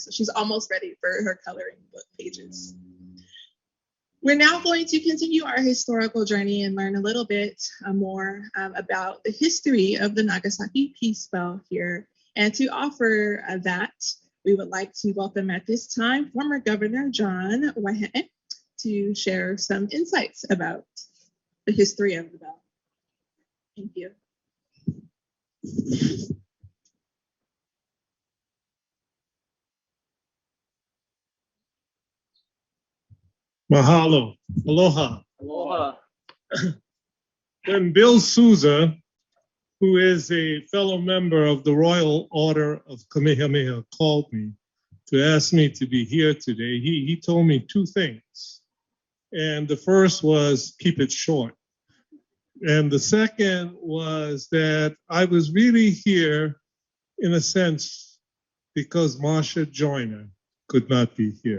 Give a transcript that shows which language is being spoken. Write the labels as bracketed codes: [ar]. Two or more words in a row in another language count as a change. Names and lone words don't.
[en] So she's almost ready for her coloring book pages. We're now going to continue our historical journey and learn a little bit more about the history of the Nagasaki Peace Bell here. And to offer that, we would like to welcome at this time former Governor John Waihee to share some insights about the history of the bell. Thank you. [haw] Mahalo. Aloha. Aloha. [en] When Bill Souza, who is a fellow member of the Royal Order of Kamehameha, called me to ask me to be here today, he told me two things. And the first was keep it short. And the second was that I was really here, in a sense, because Marsha Joyner could not be here.